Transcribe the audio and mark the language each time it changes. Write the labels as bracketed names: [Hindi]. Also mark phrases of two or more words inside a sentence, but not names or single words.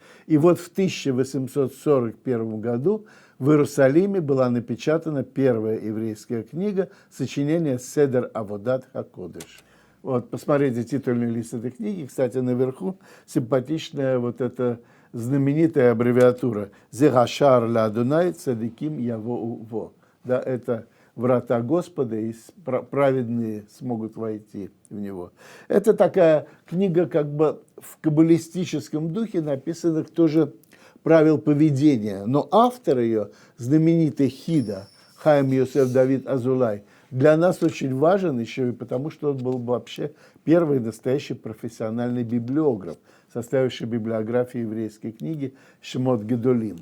[Russian] И вот в 1841 году в Иерусалиме была напечатана первая еврейская книга, сочинение «Седер Аводат Хакодеш». Вот, посмотрите титульный лист этой книги. Кстати, наверху симпатичная вот эта знаменитая аббревиатура [Hebrew] «זה השער לה' צדיקים יבאו בו». [Russian] Да, это врата Господа, и праведные смогут войти в него. Это такая книга как бы в каббалистическом духе, написанных тоже правил поведения. Но автор ее, знаменитый Хида, Хаим Йосеф Давид Азулай, для нас очень важен еще и потому, что он был вообще первый настоящий профессиональный библиограф, составивший библиографию еврейской книги Шемот Гедолим.